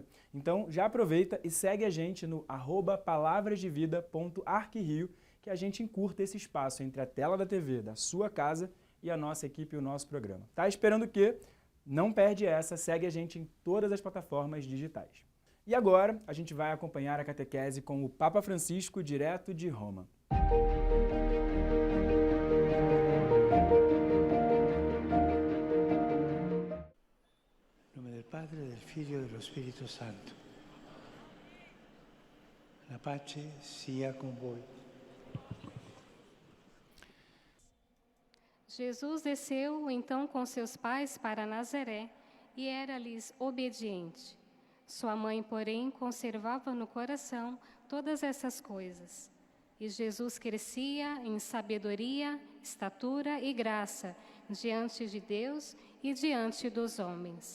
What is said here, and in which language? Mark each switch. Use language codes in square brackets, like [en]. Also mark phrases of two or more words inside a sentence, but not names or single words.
[pt] Então já aproveita e segue a gente no @palavrasdevida.arquirio, que a gente encurta esse espaço entre a tela da TV da sua casa e a nossa equipe e o nosso programa. Tá esperando o quê? Não perde essa, segue a gente em todas as plataformas digitais. E agora a gente vai acompanhar a catequese com o Papa Francisco direto de Roma. [it] Em nome del Padre, del Figlio e dello Spirito Santo. La pace sia com voi. [pt] Jesus desceu então com seus pais para Nazaré e era-lhes obediente. Sua mãe, porém, conservava no coração todas essas coisas. E Jesus crescia em sabedoria, estatura e graça diante de Deus e diante dos homens.